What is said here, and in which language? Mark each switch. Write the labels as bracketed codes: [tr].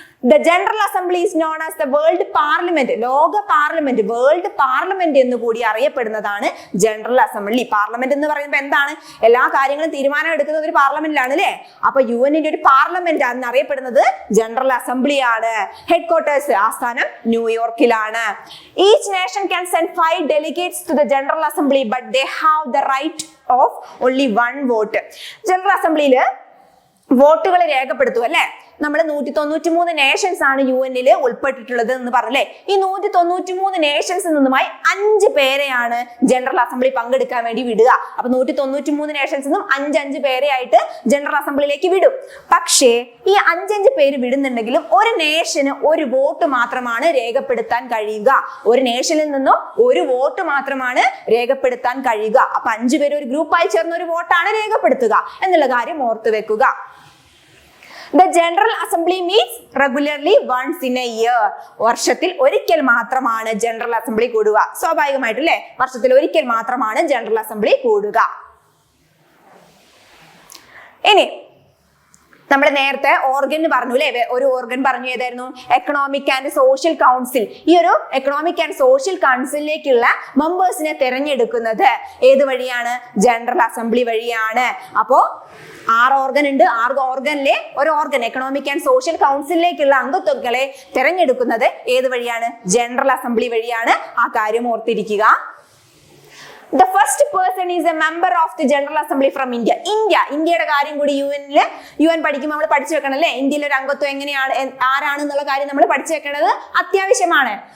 [en] The General Assembly is known as the World Parliament. [ml] ലോക parliament, world parliament എന്ന് കൂടി അറിയപ്പെടുന്നതാണ് general assembly. Parliament എന്ന് പറയുമ്പോൾ എന്താണ്? എല്ലാ കാര്യങ്ങളും തീരുമാനം എടുക്കുന്നത് ഒരു പാർലമെന്റിലാണ് അല്ലെ. അപ്പൊ UN-ന്റെ ഒരു പാർലമെന്റ് ആണ് അറിയപ്പെടുന്നത് ജനറൽ അസംബ്ലി ആണ്. ഹെഡ്ക്വാർട്ടേഴ്സ്, ആസ്ഥാനം ന്യൂയോർക്കിലാണ്. [en] Each nation can send 5 delegates to the General Assembly, but they have the right of only 1 vote. [ml] General അസംബ്ലിയിൽ വോട്ടുകൾ രേഖപ്പെടുത്തും അല്ലെ. നമ്മൾ 193 നേഷൻസ് ആണ് UN-ൽ ഉൾപ്പെട്ടിട്ടുള്ളത് എന്ന് പറഞ്ഞല്ലേ. ഈ 193 നേഷൻസിൽ നിന്നുമായി 5 പേരെയാണ് ജനറൽ അസംബ്ലി പങ്കെടുക്കാൻ വേണ്ടി വിടുക. അപ്പൊ 193 നേഷൻസിൽ നിന്നും 5 പേരെയായിട്ട് ജനറൽ അസംബ്ലിയിലേക്ക് വിടും. പക്ഷേ ഈ 5 പേര് വിടുന്നുണ്ടെങ്കിലും ഒരു നേഷന് ഒരു വോട്ട് മാത്രമാണ് രേഖപ്പെടുത്താൻ കഴിയുക. ഒരു നേഷനിൽ നിന്നും ഒരു വോട്ട് മാത്രമാണ് രേഖപ്പെടുത്താൻ കഴിയുക. അപ്പൊ 5 പേര് ഒരു ഗ്രൂപ്പായി ചേർന്ന് ഒരു വോട്ടാണ് രേഖപ്പെടുത്തുക എന്നുള്ള കാര്യം ഓർത്തു വെക്കുക. [en] The General Assembly meets regularly once in a year. [ml] വർഷത്തിൽ ഒരിക്കൽ മാത്രമാണ് ജനറൽ അസംബ്ലി കൂടുക. സ്വാഭാവികമായിട്ടും അല്ലെ, വർഷത്തിൽ ഒരിക്കൽ മാത്രമാണ് ജനറൽ അസംബ്ലി കൂടുക. ഇനി നമ്മൾ നേരത്തെ ഓർഗൻ പറഞ്ഞു അല്ലെ, ഒരു ഓർഗൻ പറഞ്ഞു ഏതായിരുന്നു? Economic and social council. ഈ ഒരു എക്കണോമിക് ആൻഡ് സോഷ്യൽ കൗൺസിലിലേക്കുള്ള മെമ്പേഴ്സിനെ തിരഞ്ഞെടുക്കുന്നത് ഏത് വഴിയാണ്? ജനറൽ അസംബ്ലി വഴിയാണ്. അപ്പോ 6 ഓർഗൻ ഉണ്ട്. 6 ഓർഗനിലെ ഒരു ഓർഗൻ എക്കണോമിക് ആൻഡ് സോഷ്യൽ കൗൺസിലിലേക്കുള്ള അംഗത്വങ്ങളെ തിരഞ്ഞെടുക്കുന്നത് ഏത് വഴിയാണ്? ജനറൽ അസംബ്ലി വഴിയാണ്. ആ കാര്യം ഓർത്തിരിക്കുക. [en] The first person is a member of the General Assembly from India. [ml] ഇന്ത്യയുടെ കാര്യം കൂടി UN പഠിക്കുമ്പോൾ നമ്മൾ പഠിച്ചു വെക്കണം അല്ലെ. ഇന്ത്യയിലെ ഒരു അംഗത്വം എങ്ങനെയാണ്, ആരാണെന്നുള്ള കാര്യം നമ്മൾ പഠിച്ചു വെക്കേണ്ടത് അത്യാവശ്യമാണ്.